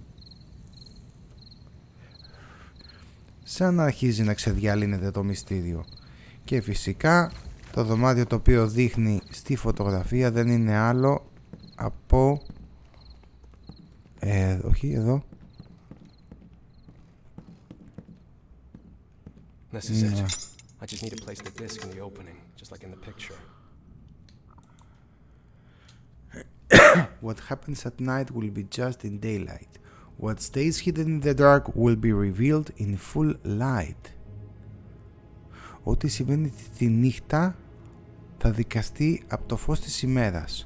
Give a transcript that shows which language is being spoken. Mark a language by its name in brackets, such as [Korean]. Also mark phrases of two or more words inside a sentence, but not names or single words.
[Greek] Σαν να αρχίζει να ξεδιαλύνεται το μυστήριο. Και φυσικά το δωμάτιο το οποίο δείχνει στη φωτογραφία δεν είναι άλλο από... όχι, εδώ. [English] This is it. I just need to place the disc in the opening, just like in the picture. What happens at night will be just in daylight. What stays hidden in the dark will be revealed in full light. [Greek] Ό,τι συμβαίνει τη νύχτα θα δικαστεί από το φως της ημέρας.